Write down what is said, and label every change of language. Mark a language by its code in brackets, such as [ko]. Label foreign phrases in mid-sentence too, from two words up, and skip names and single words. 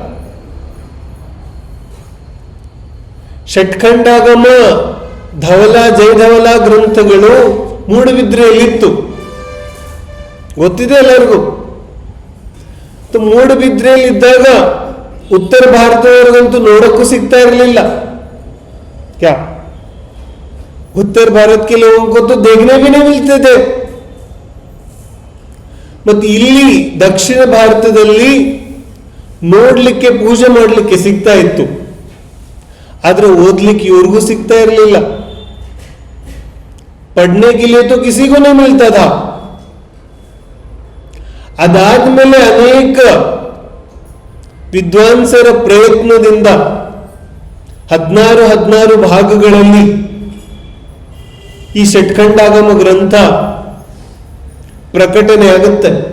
[kn] ಷಟ್ಖಂಡಾಗಮ, ಧವಲ, ಜಯಧವಲ ಗ್ರಂಥಗಳು ಮೂಡುಬಿದ್ರೆಯಲ್ಲಿತ್ತು, ಗೊತ್ತಿದೆ ಎಲ್ಲರಿಗೂ. ಮೂಡುಬಿದ್ರೆಯಲ್ಲಿ ಇದ್ದಾಗ ಉತ್ತರ ಭಾರತದವರಿಗಂತೂ ನೋಡಕ್ಕೂ ಸಿಗ್ತಾ ಇರಲಿಲ್ಲ. [hi] ಕ್ಯಾ उत्तर भारत के लोगों को तो देखने भी नहीं मिलते थे. [kn] ಮತ್ತು ಇಲ್ಲಿ ದಕ್ಷಿಣ ಭಾರತದಲ್ಲಿ ನೋಡ್ಲಿಕ್ಕೆ ಪೂಜೆ ಮಾಡಲಿಕ್ಕೆ ಸಿಗ್ತಾ ಇತ್ತು, ಆದ್ರೆ ಓದ್ಲಿಕ್ಕೆ ಇವ್ರಿಗೂ ಸಿಗ್ತಾ ಇರಲಿಲ್ಲ. [hi] पढ़ने के लिए तो किसी को नहीं मिलता था. [kn] ಅದಾದ್ಮೇಲೆ ಅನೇಕ ವಿದ್ವಾಂಸರ ಪ್ರಯತ್ನದಿಂದ 16 ಭಾಗಗಳಲ್ಲಿ ಈ ಷಟ್ಖಂಡಾಗಮ ಗ್ರಂಥ ಪ್ರಕಟಣೆ ಆಗುತ್ತೆ.